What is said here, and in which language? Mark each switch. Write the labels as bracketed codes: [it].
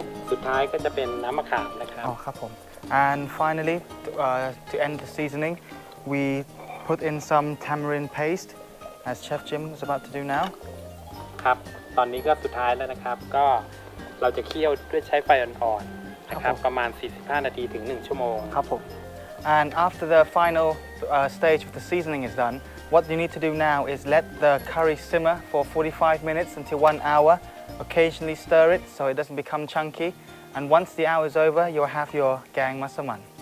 [th] สุดท้ายก็จะเป็นน้ำมะขามนะครับ [en] Oh, [th] ครับผม [en] And finally, to end the seasoning, we put in some tamarind paste, as Chef Jim is about to do now. [th] ครับ ตอนนี้ก็สุดท้ายแล้วนะครับ ก็เราจะเคี่ยวด้วยใช้ไฟอ่อนๆนะครับ ประมาณ 45 นาทีถึง 1 ชั่วโมง ครับผม [en] And after the final stage of the seasoning is done, what you need to do now is let the curry simmer for 45 minutes until 1 hour. Occasionally stir it so it doesn't become chunky. And once the hour is over, you'll have your gang massaman.